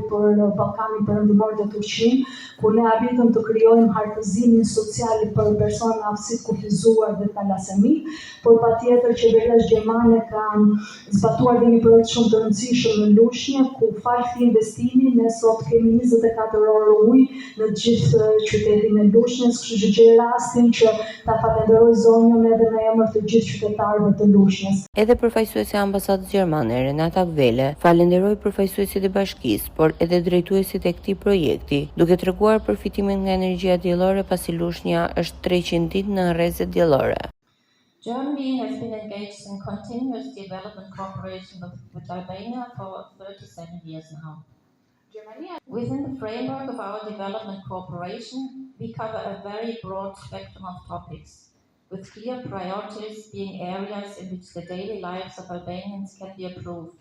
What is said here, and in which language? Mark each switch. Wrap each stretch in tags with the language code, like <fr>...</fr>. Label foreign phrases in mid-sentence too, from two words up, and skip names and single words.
<sq>për Ballkanin Perëndimor dhe Turqinë, ku ne arritëm të krijojmë hartëzimin social për persona me aftësi të kufizuar dhe talasemik, por patjetër qeveria gjermane ka zbatuar dhe një projekt shumë të rëndësishëm në Lushnjë, ku fal këtij investimi ne sot kemi 24 orë ujë në gjithë qytetin e Lushnjës, kështu që gjej rastin që ta falenderoj zonjën edhe në emër të gjithë qytetarëve të Lushnjës. Edhe përfaqësuesi e ambasadës gjermane, Renata Kvele, falenderoi përfaqësuesit e bashkisë, por edhe drejtuesit e këtij projekti, duke treguar përfitimin nga energjia diellore pasi Lushnja është 300 ditë në rrezet diellore.</sq> <en>Germany has been engaged in continuous development cooperation with Albania for 37 years now. Within the framework of our development cooperation, we cover a very broad spectrum of topics, with clear priorities being areas in which the daily lives of Albanians can be improved.</en>